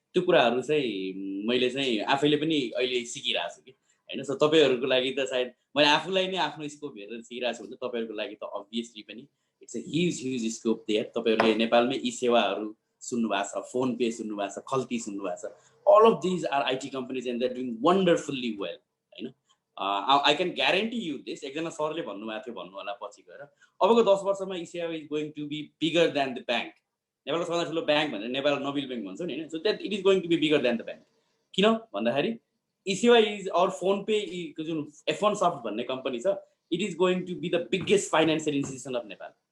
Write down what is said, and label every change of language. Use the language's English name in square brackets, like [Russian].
[Nepali] त्यो कुराहरू चाहिँ मैले चाहिँ आफैले पनि अहिले सिकिरहेको छु कि हैन. सो तपाईँहरूको लागि त सायद मैले आफूलाई नै आफ्नो स्कोप हेरेर सिकिरहेको छु भने तपाईँहरूको लागि त अभियसली पनि [English] It's a huge scope there. [Nepali] तपाईँहरूले नेपालमै यी सेवाहरू सुन्नुभएको छ, फोन पे सुन्नुभएको छ, खल्ती सुन्नुभएको छ. [English] All of these are IT companies and they are doing wonderfully well हैन. I can guarantee you this, [Nepali] एकजना सरले भन्नुभएको थियो भन्नु होला पछि गएर, अबको 10 वर्षमा ई सेवा [English] Is going to be bigger than the bank. [Nepali] नेपालको सबभन्दा ठुलो ब्याङ्क भनेर नेपाल नोबेल ब्याङ्क भन्छौँ नि हैन. [English] So that it is going to be bigger than the bank. [Nepali] किन भन्दाखेरि ई सेवा इज अर फोन पे जुन F1 सफ्ट भन्ने कम्पनी छ, [English] It is going to be the biggest financial institution of Nepal.